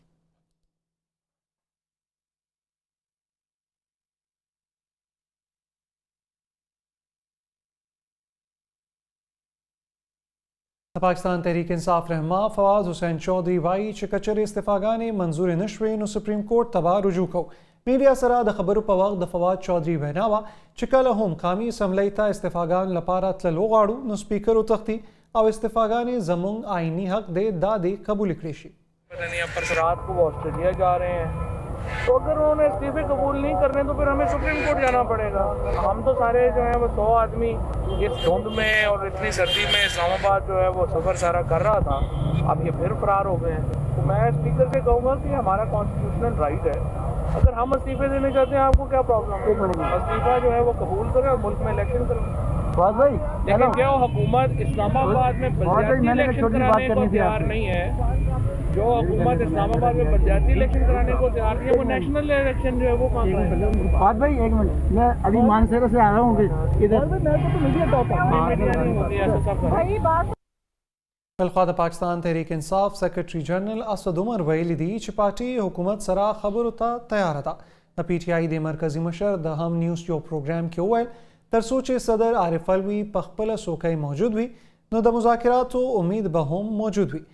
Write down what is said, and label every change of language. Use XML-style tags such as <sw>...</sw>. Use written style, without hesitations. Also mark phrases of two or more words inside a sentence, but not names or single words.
<ps>د پاکستان تحریک انصاف رهنما فواز حسین چودھری وایي چې کچرې استعفاګانې منظور نه شوې نو</ps> <en>Supreme Court</en> <ps>ته به رجوع کوو. میډیا سره د خبرو په وخت د فواد چودھری وینا وه چې کله هم قامي اسمبلۍ ته استعفاګان لپاره تللو غواړو نو سپیکر وتښتي او استعفاګانې زموږ آئینی حق دی دا دې قبول کړی شي.</ps> <ur>پتہ نہیں اب رات کو وہ آسٹریلیا جا رہے ہیں، تو اگر انہوں نے استعفے قبول نہیں کرنے تو پھر ہمیں</ur> <en>Supreme Court</en> <ur>جانا پڑے گا. ہم تو سارے جو ہے وہ 100 آدمی اس دھند میں اور اتنی سردی میں اسلام آباد جو ہے وہ سفر سارا کر رہا تھا، اب یہ پھر فرار ہو گئے ہیں. تو میں سپیکر سے کہوں گا کہ ہمارا</ur> <en>constitutional right</en> <ur>ہے، اگر ہم استعفے دینے چاہتے ہیں آپ کو کیا پرابلم ہے، استعفیٰ جو ہے وہ قبول کریں اور ملک میں الیکشن کریں. لیکن کیا حکومت اسلام آباد میں پنچایتی الیکشن کرانے کو تیار نہیں ہے، جو حکومت اسلام آباد میں پنچایتی الیکشن کرانے کو تیار نہیں ہے وہ</ur> <en>national election</en> <ur>جو ہے وہ کہاں کا ہے. فواد بھائی ایک منٹ، میں ابھی مانسہرہ سے آ رہا ہوں ادھر.</ur> <ps>بلخوا د پاکستان تحریک انصاف</ps> <en>Secretary General</en> <ps>اسد عمر ویلي دي چې پارټي حکومت سره خبرو ته تیار ده. د پی ټی آی د مرکزی مشر د هم نیوز یو پروګرام کې وویل تر څو چې صدر عارف الوی په خپله څوکۍ موجود وي نو د مذاکراتو امید به هم موجود وي.</ps>